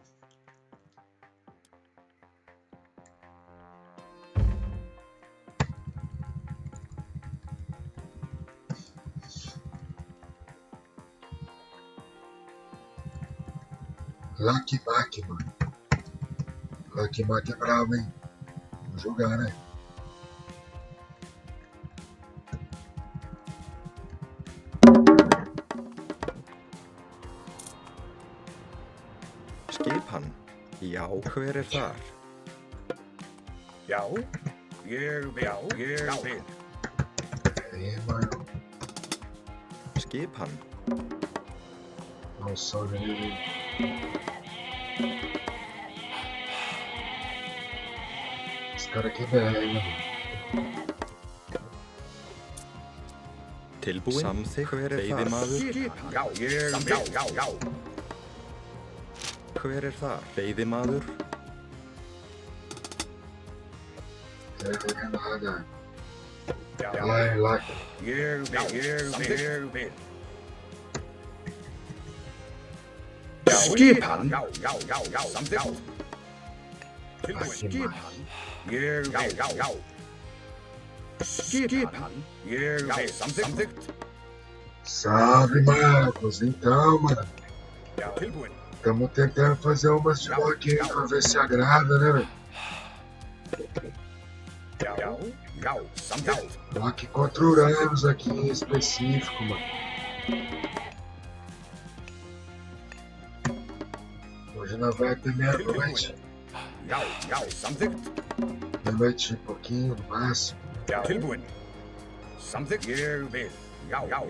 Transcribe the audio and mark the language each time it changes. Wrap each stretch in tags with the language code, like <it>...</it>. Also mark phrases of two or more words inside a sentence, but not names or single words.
<pt>Lucky Mac, mano. Lucky Mac é bravo, hein? Vamos jogar, né?</pt> <is>Skipan. Já, hver þar? Já, ég vil.</is> <pt>Aí, mano.</pt> <is>Skipan.</is> <pt>Dá um salve aí. Esse cara aqui é velho, mano.</pt> <is>Tilbúin. Samþykkt. Hver veiðimaður? Já, já. Hver þar? Veiðimaður?</is> <pt>É nada.</pt> <is>Já,</is> <pt>Lá.</pt> <is>ég vil. Skipan. Já, samþykkt. Tilbúin. Skipan. Ég vil. Já. Skipan. Ég vil. Samþykkt.</is> <pt>Salve, Marcos. Então, mano.</pt> <is>Já, tilbúin.</is> <pt>Estamos tentando fazer umas de Loki aí pra ver se agrada, né, velho?</pt> <is>Já, samþykkt.</is> <pt>Loki contra Uranus aqui em específico, mano. Hoje nós vai até meia-noite.</pt> <is>Já, samþykkt.</is> <pt>Meia-noite e pouquinho, no máximo.</pt> <is>Já, tilbúin. Samþykkt. Ég vil. Já.</is>